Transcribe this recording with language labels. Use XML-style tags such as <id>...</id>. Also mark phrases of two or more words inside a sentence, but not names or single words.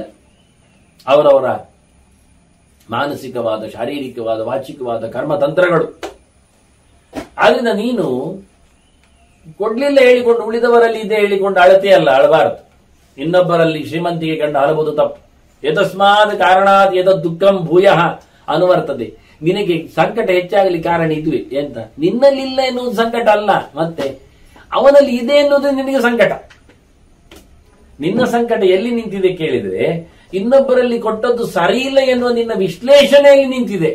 <kn>ಅವರವರ ಮಾನಸಿಕವಾದ, ಶಾರೀರಿಕವಾದ, ವಾಚಿಕವಾದ ಕರ್ಮತಂತ್ರಗಳು. ಆದ್ರಿಂದ ನೀನು ಕೊಡ್ಲಿಲ್ಲ ಹೇಳಿಕೊಂಡು ಉಳಿದವರಲ್ಲಿ ಇದೆ ಹೇಳಿಕೊಂಡು ಅಳತೆ ಅಲ್ಲ, ಅಳಬಾರದು. ಇನ್ನೊಬ್ಬರಲ್ಲಿ ಶ್ರೀಮಂತಿಗೆ ಕಂಡು ಅಳಬಹುದು ತಪ್ಪು.</kn> <sa>ಯತಸ್ಮಾತ್ ಕಾರಣಾತ್ ಯದ ದುಃಖಂ ಭೂಯಃ ಅನುವರ್ತದೆ.</sa> <kn>ನಿನಗೆ ಸಂಕಟ ಹೆಚ್ಚಾಗಲಿ ಕಾರಣ ಇದುವೆ. ಎಂತ? ನಿನ್ನಲ್ಲಿಲ್ಲ ಎನ್ನುವುದು ಸಂಕಟ ಅಲ್ಲ, ಮತ್ತೆ ಅವನಲ್ಲಿ ಇದೆ ಎನ್ನುವುದು ನಿನಗೆ ಸಂಕಟ. ನಿನ್ನ ಸಂಕಟ ಎಲ್ಲಿ ನಿಂತಿದೆ ಕೇಳಿದ್ರೆ, ಇನ್ನೊಬ್ಬರಲ್ಲಿ ಕೊಟ್ಟದ್ದು ಸರಿ ಇಲ್ಲ ಎನ್ನುವ ನಿನ್ನ ವಿಶ್ಲೇಷಣೆಯಲ್ಲಿ ನಿಂತಿದೆ.</kn>